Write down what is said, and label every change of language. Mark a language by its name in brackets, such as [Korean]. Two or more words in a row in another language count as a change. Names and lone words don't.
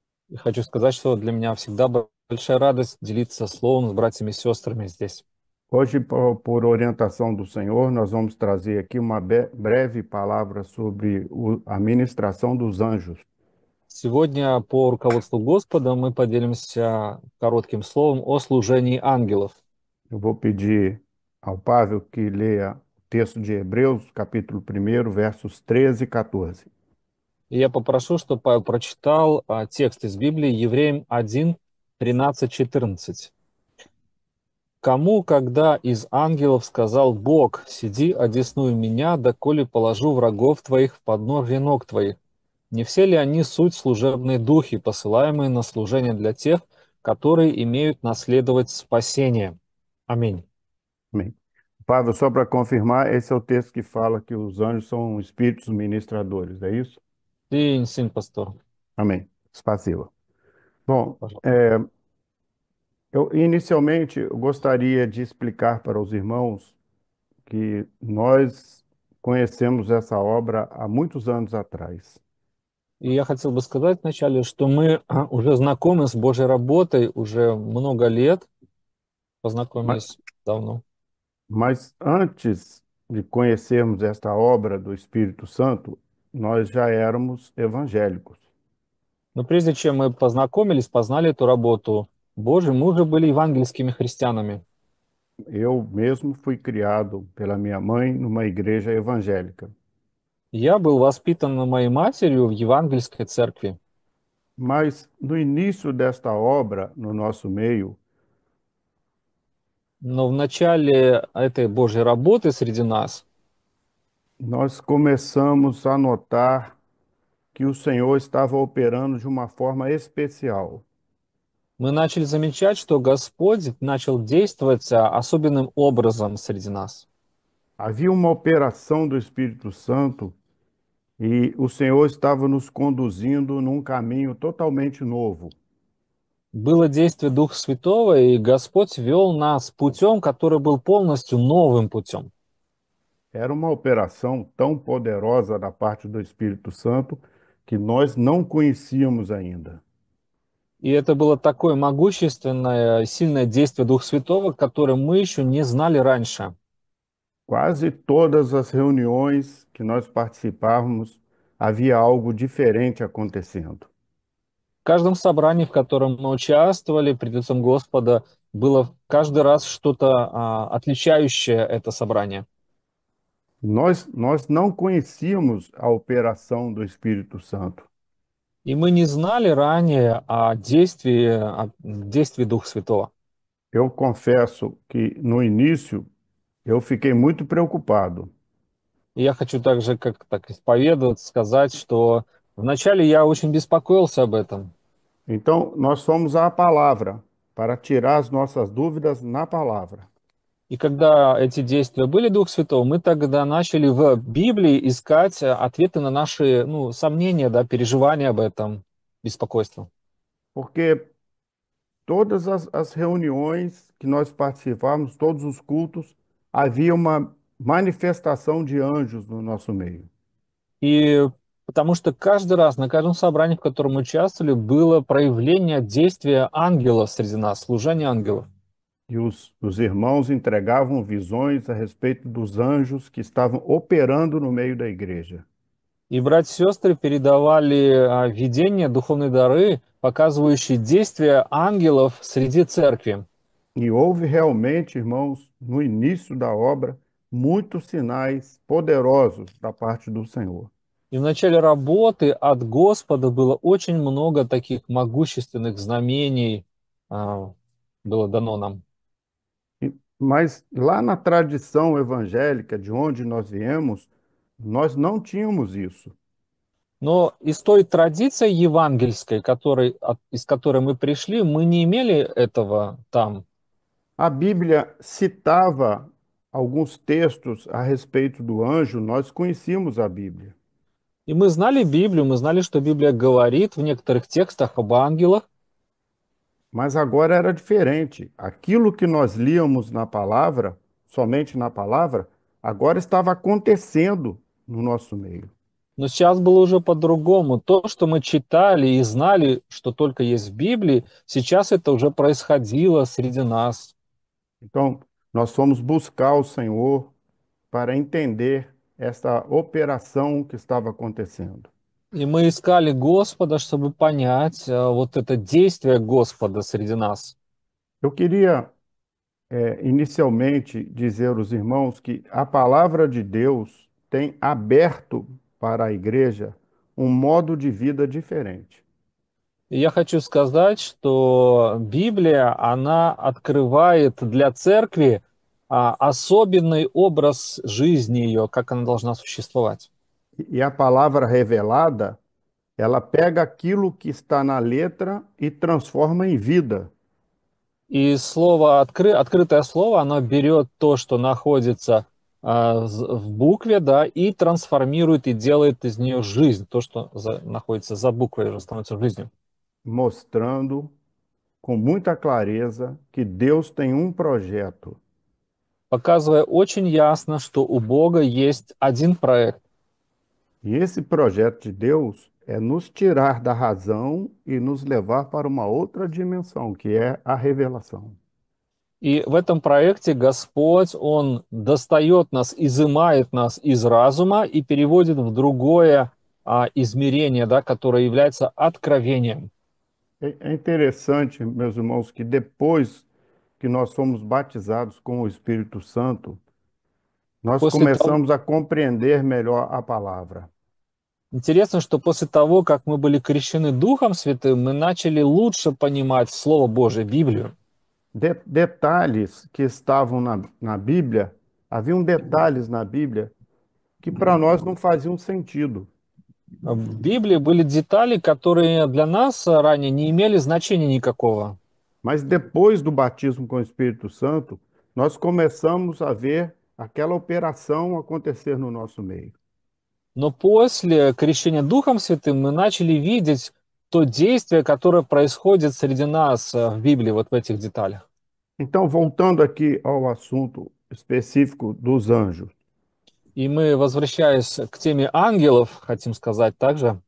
[Russian] И хочу сказать, что для меня всегда большая радость делиться словом с братьями и сестрами здесь. [Portuguese] Hoje, por orientação do Senhor, nós vamos trazer aqui uma breve palavra sobre a ministração dos anjos. [Russian] Сегодня по руководству Господа мы поделимся коротким словом о служении ангелов. [Portuguese] Eu vou pedir ao Pável que leia o texto de Hebreus, capítulo 1, versos 13 e 14. [Russian] И я попрошу, чтобы Павел прочитал текст из Библии Евреям 1, 13, 14. «Кому, когда из ангелов сказал Бог, сиди, одесную меня, доколе положу врагов твоих в подножие ног твоих? Не все ли они суть служебные духи, посылаемые на служение для тех, которые имеют наследовать спасение?» Аминь. [Portuguese] Amém. Pável, só para confirmar, esse é o texto que fala que os anjos são espíritos ministradores, é isso? Sim, sim, pastor. Amém. Spassiva. Bom, [Russian] Пожалуйста. [Portuguese] inicialmente eu gostaria de explicar para os irmãos que nós conhecemos essa obra há muitos anos atrás. [Russian] И я хотел бы сказать вначале, что мы уже знакомы с Божьей работой уже много лет, [Portuguese] Ma- [Russian] познакомились давно. [Portuguese] Mas antes de conhecermos esta obra do Espírito Santo, nós já éramos evangélicos. [Russian] Но прежде чем мы познакомились, познали эту работу Божию, мы уже были евангельскими христианами. [Portuguese] Eu mesmo fui criado pela minha mãe numa igreja evangélica. [Russian] Я был воспитан моей матерью в евангельской церкви. [Portuguese] Mas no início desta obra, no nosso meio, [Russian] Но в начале этой Божьей работы среди нас [Portuguese] nós começamos a notar que o Senhor estava operando de uma forma especial. [Russian] мы начали замечать, что Господь начал действовать особенным образом среди нас. [Portuguese] Havia uma operação do Espírito Santo e o Senhor estava nos conduzindo num caminho totalmente novo. [Russian] Было действие Духа Святого, и Господь вел нас путем, который был полностью новым путем. [Portuguese] Era uma operação tão poderosa da parte do Espírito Santo que nós não conhecíamos ainda. [Russian] И это было такое могущественное, сильное действие Духа Святого, которое мы еще не знали раньше. [Portuguese] Quase todas as reuniões que nós participávamos, havia algo diferente acontecendo. [Russian] В каждом собрании, в котором мы участвовали пред лицом Господа, было каждый раз что-то отличающее это собрание. [Portuguese] Nós não conhecíamos a operação do Espírito Santo. [Russian] И мы не знали ранее о действии Духа Святого. [Portuguese] Eu confesso que no início eu fiquei muito preocupado. [Russian] И я хочу также, как так исповедовать, сказать, что вначале я очень беспокоился об этом. [Portuguese] Então, nós fomos à palavra para tirar as nossas dúvidas na palavra. [Russian] И когда эти действия были Дух Святого, мы тогда начали в Библии искать ответы на наши, сомнения, да, переживания об этом, беспокойство. [Portuguese] Porque todas as reuniões que nós participávamos, todos os cultos, havia uma manifestação de anjos no nosso meio. [Russian] И потому что каждый раз, на каждом собрании, в котором мы участвовали, было проявление действия ангелов среди нас, служение ангелов. [Portuguese] E os irmãos entregavam visões a respeito dos anjos que estavam operando no meio da igreja. [Russian] И братья и сестры передавали видения, духовные дары, показывающие действия ангелов среди церкви. [Portuguese] E houve realmente, irmãos, no início da obra, muitos sinais poderosos da parte do Senhor. [Russian] И в начале работы от Господа было очень много таких могущественных знамений, было дано нам. [Portuguese] Mas lá na tradição evangélica de onde nós viemos, nós não tínhamos isso. [Russian] Но из той традиции евангельской, из которой мы пришли, мы не имели этого там. [Portuguese] A Bíblia citava alguns textos a respeito do anjo, nós conhecíamos a Bíblia. [Russian] И мы знали Библию, мы знали, что Библия говорит в некоторых текстах об ангелах, [Portuguese] Mas agora era diferente. Aquilo que nós líamos na palavra, somente na palavra, agora estava acontecendo no nosso meio. [Russian] Но сейчас было уже по-другому. То, что мы читали и знали, что только есть в Библии, сейчас это уже происходило среди нас. [Portuguese] Então, nós fomos buscar o Senhor para entender essa operação que estava acontecendo. [Russian] И мы искали Господа, чтобы понять вот это действие Господа среди нас. [Portuguese] Eu queria, inicialmente, dizer aos irmãos que a palavra de Deus tem aberto para a igreja um modo de vida diferente. [Russian] И я хочу сказать, что Библия, она открывает для церкви особенный образ жизни ее, как она должна существовать. [Portuguese] E a palavra revelada, ela pega aquilo que está na letra e transforma em vida. [Russian] И слово открытое слово, оно берет то, что находится в букве, да, и трансформирует и делает из нее жизнь. То, что находится за буквой, уже становится жизнью. [Portuguese] Mostrando com muita clareza que Deus tem um projeto. [Russian] Показывая очень ясно, что у Бога есть один проект. [Portuguese] E esse projeto de Deus é nos tirar da razão e nos levar para uma outra dimensão, que é a revelação. [Russian] И в этом проекте Господь, Он достает нас, изымает нас из разума и переводит в другое измерение, да, которое является откровением. [Portuguese] É interessante, meus irmãos, que depois que nós fomos batizados com o Espírito Santo, nós [Russian] После того, [Portuguese] começamos a compreender melhor a palavra. [Russian] Интересно, что после того, как мы были крещены Духом Святым, мы начали лучше понимать Слово Божие, Библию. [Portuguese] Detalhes que estavam na Bíblia, haviam detalhes na Bíblia que para nós não faziam sentido. [Russian] В Библии были детали, которые для нас ранее не имели значения никакого. [Portuguese] Mas depois do batismo com o Espírito Santo, nós começamos a ver aquela operação acontecer no nosso meio. [Russian] Но после крещения Духом Святым мы начали видеть то действие, которое происходит среди нас в Библии, вот в этих деталях. [Portuguese] Então, voltando aqui ao assunto específico dos anjos, [Russian] И мы, возвращаясь к теме ангелов, хотим сказать также,